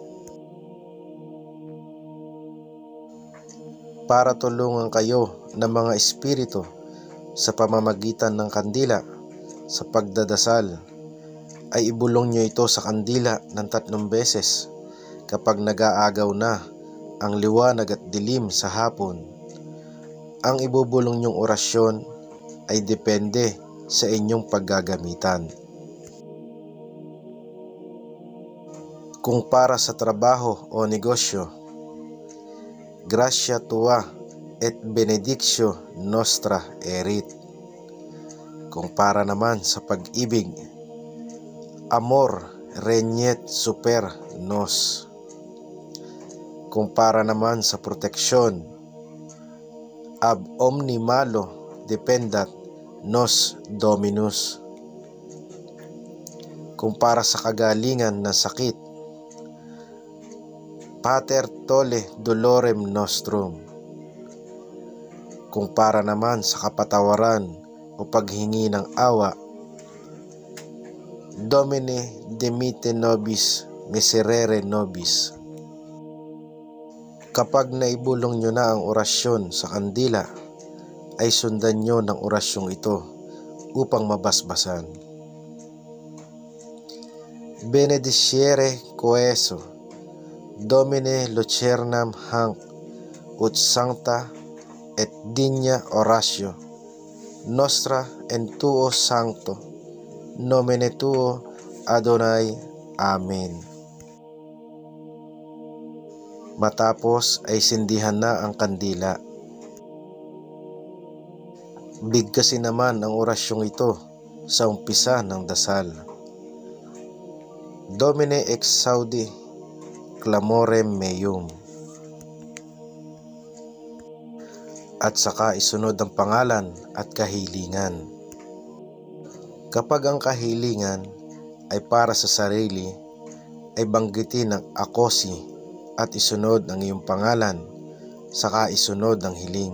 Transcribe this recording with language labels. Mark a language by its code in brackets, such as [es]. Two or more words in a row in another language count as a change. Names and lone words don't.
[tl] Para tulungan kayo ng mga espiritu sa pamamagitan ng kandila sa pagdadasal, ay ibulong nyo ito sa kandila ng 3 beses kapag nag-aagaw na ang liwanag at dilim sa hapon. Ang ibubulong nyong orasyon ay depende sa inyong paggagamitan. Kung para sa trabaho o negosyo, [la] Gratia tua et benedictio nostra erit. [tl] Kung para naman sa pag-ibig, [la] Amor regnet super nos. [tl] Kung para naman sa proteksyon, [la] Ab omni malo dependat nos Dominus. [tl] Kung para sa kagalingan ng sakit, [la] Pater tole dolorem nostrum. [tl] Kung para naman sa kapatawaran o paghingi ng awa, [la] Domine dimite nobis Miserere Nobis. [tl] Kapag naibulong nyo na ang orasyon sa kandila, ay sundan nyo ng orasyong ito upang mabasbasan. [la] Benedicere coeso, Domine lucernam hanc, ut sancta et digna oratio nostra en tuo sancto, nomine tuo Adonai. Amen. [tl] Matapos ay sindihan na ang kandila. Bigkasin naman ang orasyong ito sa umpisa ng dasal. [la] Domine exaudi clamorem meum. [tl] At saka isunod ang pangalan at kahilingan. Kapag ang kahilingan ay para sa sarili, ay banggitin ang akosi at isunod ang iyong pangalan, saka isunod ang hiling.